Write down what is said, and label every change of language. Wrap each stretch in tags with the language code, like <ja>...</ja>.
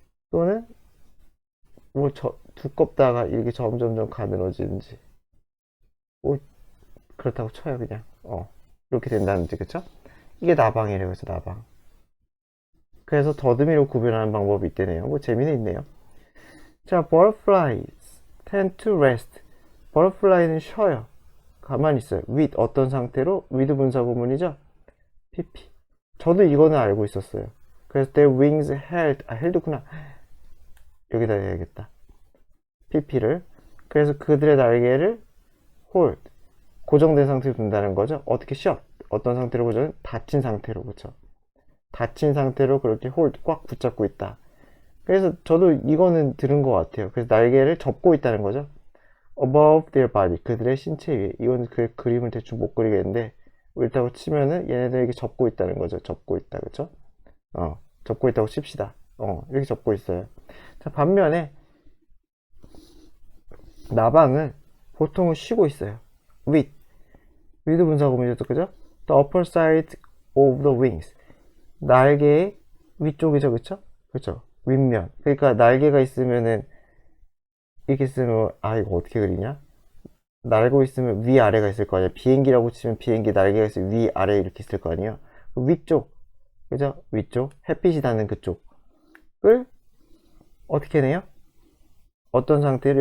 <ko>또는 뭐 두껍다가 이렇게 점점점 가늘어지는지 뭐 그렇다고 쳐요 그냥. 이렇게 된다는지 그쵸? 이게 나방이래요. 그래서 나방. 그래서 더듬이로 구별하는 방법이 있대네요. 뭐 재미는 있네요.</ko> <en>자, butterflies tend to rest.</en> <ko>butterfly는 쉬어요. 가만히 있어요. with 어떤 상태로? with 분사 구문이죠?</ko> <en>pp.</en> <ko>저도 이거는 알고 있었어요. 그래서</ko> <en>their wings held.</en> <ko>held구나. 여기다 해야겠다. pp를. 그래서 그들의 날개를 hold. 고정된 상태로 둔다는 거죠. 어떻게 shut. 어떤 상태로 고정? 닫힌 상태로. 그쵸? 닫힌 상태로 그렇게 hold. 꽉 붙잡고 있다. 그래서 저도 이거는 들은 것 같아요. 그래서 날개를 접고 있다는 거죠.</ko> <en>above their body.</en> <ko>그들의 신체 위에. 이건 그 그림을 대충 못 그리겠는데, 이렇다고 치면은 얘네들에게 접고 있다는 거죠. 접고 있다. 그쵸? 접고 있다고 칩시다. 이렇게 접고 있어요. 자, 반면에, 나방은 보통은 쉬고 있어요.</ko> <en>with.</en> <ko>with 분사구문이죠. 그죠?</ko> <en>the upper side of the wings.</en> <ko>날개의 위쪽이죠. 그쵸? 그쵸? 윗면. 그러니까 날개가 있으면은, 이렇게 쓰면, 이거 어떻게 그리냐? 날고 있으면 위아래가 있을 거 아니야. 비행기라고 치면 비행기 날개가 있으면 위아래 이렇게 있을 거 아니에요. 위쪽, 그죠? 위쪽, 햇빛이 닿는 그쪽을 어떻게 해내요? 어떤 상태로?</ko>